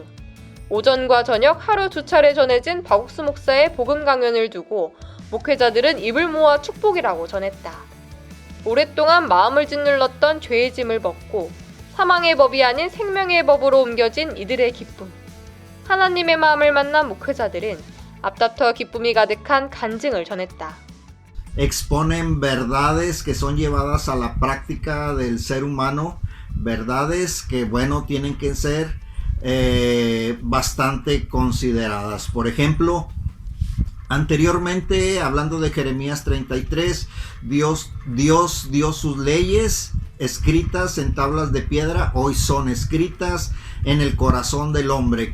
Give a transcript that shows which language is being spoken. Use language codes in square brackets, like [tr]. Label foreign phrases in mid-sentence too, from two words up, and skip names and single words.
[ko] 오전과 저녁 하루 2차례 전해진 박옥수 목사의 복음 강연을 두고 목회자들은 입을 모아 축복이라고 전했다. 오랫동안 마음을 짓눌렀던 죄의 짐을 벗고 사망의 법이 아닌 생명의 법으로 옮겨진 이들의 기쁨. 하나님의 마음을 만난 목회자들은 앞다퉈 기쁨이 가득한 간증을 전했다. [es] Exponen verdades que son llevadas a la práctica del ser humano, verdades que, bueno, tienen que ser bastante consideradas. Por ejemplo, anteriormente, hablando de Jeremías 33, Dios dio sus leyes escritas en tablas de piedra, hoy son escritas en el corazón del hombre.